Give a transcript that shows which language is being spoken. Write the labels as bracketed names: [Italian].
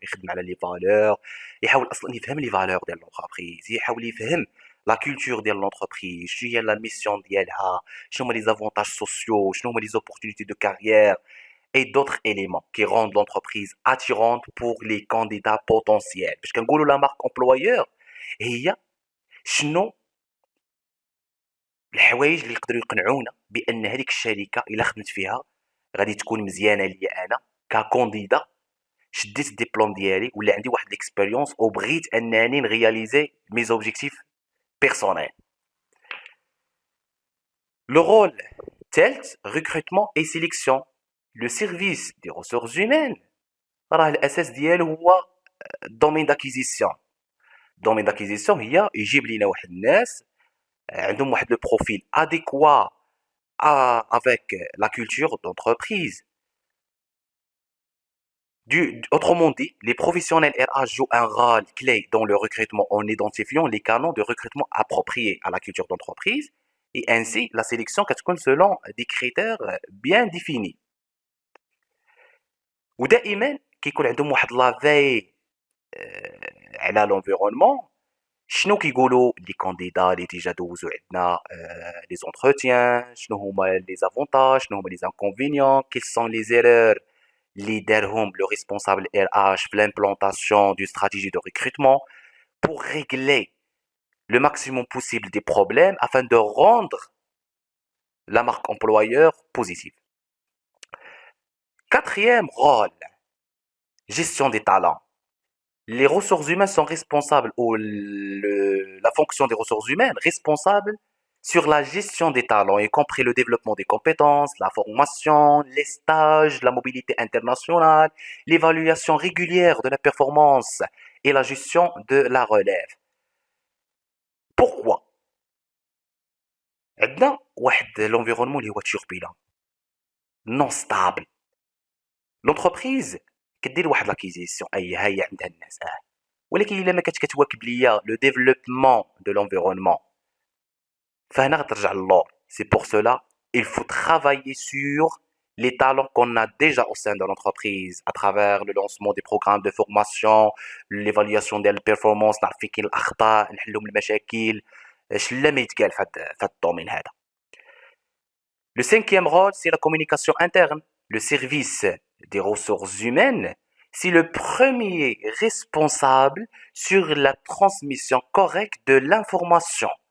[French] يخدم على les valeurs, [Arabic] يحاول اصلا يفهم [French] les valeurs ديال l'entreprise, يحاول يفهم la culture de l'entreprise, شنو هي la mission ديالها, شنو هما les avantages sociaux, شنو هما les opportunités de carrière et d'autres éléments qui rendent l'entreprise attirante pour les candidats potentiels. [Arabic] باش كنقولوا la marque employeur هي شنو الحوايج اللي يقدروا يقنعونا بان هذيك الشركه الا خدمت فيها غادي تكون مزيانه ليا انا ككونديدا شديت الدبلوم ديالي ولا عندي واحد ليكسبيريونس وبغيت انني [French] نرياليزي مي زوبجيكتيف بيرسونيل. Le rôle ثالث recrutement et sélection. Le service des ressources humaines [Arabic] راه الاساس ديالو هو [French] domaine d'acquisition. domaine d'acquisition [Arabic] هي يجيب لينا واحد الناس عندهم واحد [French] لو بروفيل adéquat avec la culture d'entreprise. Autrement dit, les professionnels RH jouent un rôle clé dans le recrutement en identifiant les canaux de recrutement appropriés à la culture d'entreprise et ainsi la sélection كتكون selon des critères bien définis. [Arabic] ودائما كيكون عندهم واحد لا في على l'environnement. شنو كيقولوا لي كانديدا اللي ديجا دوزو عندنا [French] لي زونتروتيان؟ شنو هما لي زافونتاج؟ شنو هما لي انكونفينيون؟ كيل سون لي زيرور اللي دارهم لو ريسبونسابل ار اش في لامبلانطاسيون دو stratégie de recrutement pour régler le maximum possible des problèmes afin de rendre la marque employeur positive. Quatrième rôle, gestion des talents. Les ressources humaines sont responsables, ou la fonction des ressources humaines responsable sur la gestion des talents, y compris le développement des compétences, la formation, les stages, la mobilité internationale, l'évaluation régulière de la performance et la gestion de la relève. Pourquoi? [Arabic] عندنا واحد l'environnement اللي هو turbulent, non stable. L'entreprise كدير واحد لاكيزيسيون اي هي عندها الناس ولكن الا ما كتواكب ليا لو ديفلوبمون دو l'environnement فهنا غترجع للور. [French] C'est pour cela il faut travailler sur les talents qu'on a déjà au sein de l'entreprise à travers le lancement des programmes de formation, l'évaluation des performances, [Arabic] نعرف فين كاين الأخطاء، نحلهم المشاكل، شلا ما يتقال في هذا الدومين هذا. [French] Le cinquième rôle, c'est la communication interne. Le service des ressources humaines, c'est le premier responsable sur la transmission correcte de l'information.